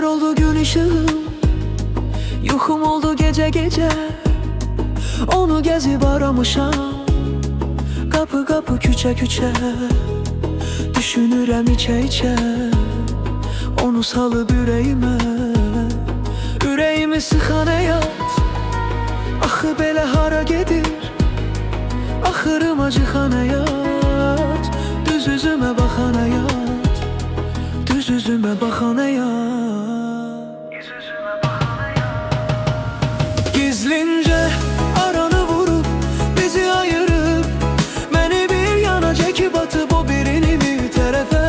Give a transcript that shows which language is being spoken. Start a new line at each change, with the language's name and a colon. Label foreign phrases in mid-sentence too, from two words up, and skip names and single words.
Turkish: oldu gün ışığım, yuxum oldu gece gece. Onu gezip aramışam, kapı kapı küçe küçe. Düşünürəm içe içe, onu salıp yüreğime.
Azerbaijani: Yüreğimi sıxan həyat, axı belə hara gedir? Axırım acıxan həyat, düz üzümə baxan həyat, düz üzümə baxan həyat. Gizlince aranı vurup bizi ayırıp, məni bir yana çekip atıp o birini bir tərəfə.